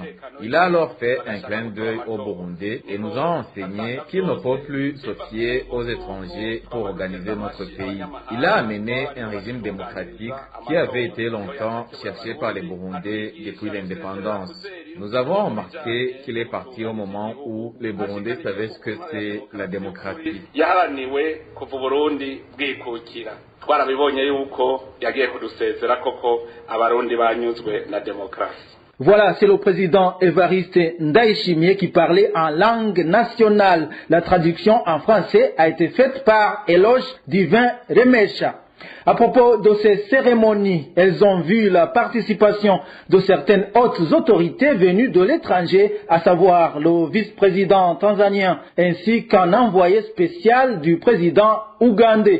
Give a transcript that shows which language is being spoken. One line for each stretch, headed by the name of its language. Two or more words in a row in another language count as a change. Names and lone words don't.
French: Il a alors fait un clin d'œil aux Burundais et nous a enseigné qu'il ne faut plus se fier aux étrangers pour organiser notre pays. Il a amené un régime démocratique qui avait été longtemps cherché par les Burundais depuis l'indépendance. Nous avons remarqué qu'il est parti au moment où les Burundais savaient ce que c'est la démocratie.
Rundi: Yaharaniwe kuva Burundi bwikukira. Twarabibonye yuko yagiye kudusezera koko abarundi banyuzwe na demokrasi.
French: Voilà, c'est le président Evariste Ndayishimiye qui parlait en langue nationale. La traduction en français a été faite par Eloge Divin Remesha. À propos de ces cérémonies, elles ont vu la participation de certaines hautes autorités venues de l'étranger, à savoir le vice-président tanzanien ainsi qu'un envoyé spécial du président ougandais.